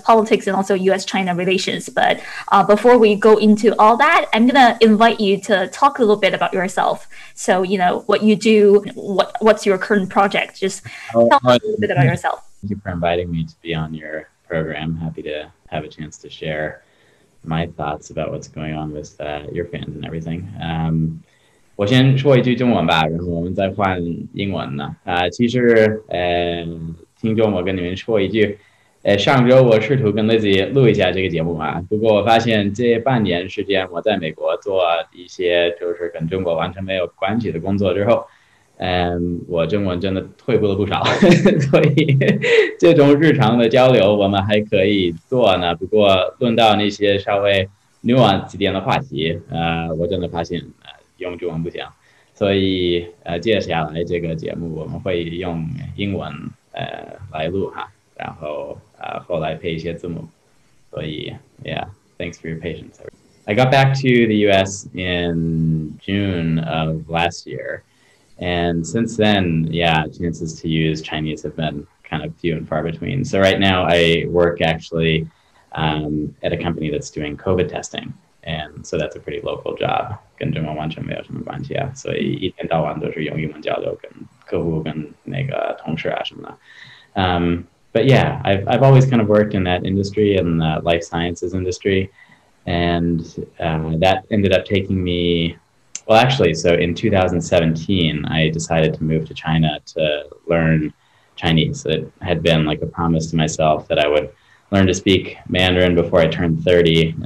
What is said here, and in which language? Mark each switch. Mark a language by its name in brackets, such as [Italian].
[English] politics and also U.S.-China relations. But before we go into all that, I'm going to invite you to talk a little bit about yourself. So, you know, what you do, what's your current project? Just tell us a little bit about yourself. Thank you for inviting me to be on your program. Happy to have a chance to share my thoughts about what's going on with your fans and everything. [Chinese] 我先说一句中文吧，然后我们再换英文呢。其实听众，我跟你们说一句，上周我试图跟 Lizzi 录一下这个节目嘛，不过我发现这半年时间我在美国做一些就是跟中国完全没有关系的工作之后，我中文真的退步了不少，所以这种日常的交流我们还可以做呢。不过论到那些稍微 nuance 一点的话题，我真的发现用中文不行，所以接下来这个节目我们会用英文来录哈，然后后来配一些字幕。所以 [English] yeah, thanks for your patience. I got back to the U.S. in June of last year. And since then, yeah, chances to use Chinese have been kind of few and far between. So right now I work actually at a company that's doing COVID testing. And so that's a pretty local job. [Chinese] 跟中文完全没有什么关系啊，所以一天到晚都是用英文交流，跟客户跟那个同事啊什么的。 [English] But yeah, I've always kind of worked in that industry, in the life sciences industry. And that ended up taking me, well, actually, so in 2017, I decided to move to China to learn Chinese. It had been like a promise to myself that I would learn to speak Mandarin before I turned 30.